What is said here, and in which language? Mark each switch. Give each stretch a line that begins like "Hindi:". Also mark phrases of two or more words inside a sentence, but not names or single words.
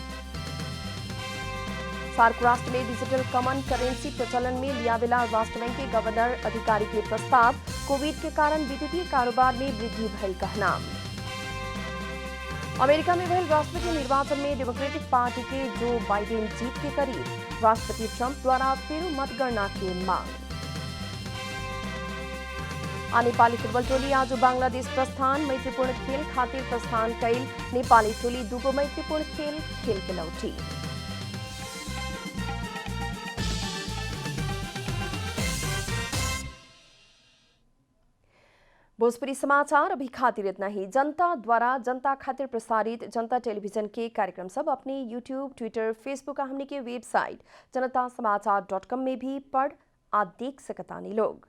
Bhojpuri: सार्क राष्ट्र में
English: digital common currency
Bhojpuri: प्रचलन में लिया बेला राष्ट्र बैंक के गवर्नर अधिकारी के प्रस्ताव। कोविड के कारण विद्युतीय कारोबार में वृद्धि भइल कहना। अमेरिका में भइल राष्ट्रपति निर्वाचन में डेमोक्रेटिक पार्टी के जो बाइडेन जीत के करीब, राष्ट्रपति ट्रंप द्वारा फेरू मतगणना की मांग। नेपाली फुटबल टोली आज बांग्लादेश प्रस्थान, मैत्रीपूर्ण खेल खातिर प्रस्थान कैल नेपाली टोली दुगो मैत्रीपूर्ण खेल के लौटी। भोजपुरी समाचार अभी खातिर इतना ही। जनता द्वारा जनता खातिर प्रसारित जनता टेलीविजन के कार्यक्रम सब अपने यूट्यूब, ट्विटर, फेसबुक और हमने के वेबसाइट जनतासमाचार.com में भी पढ़ आ देख सकतानी लोग।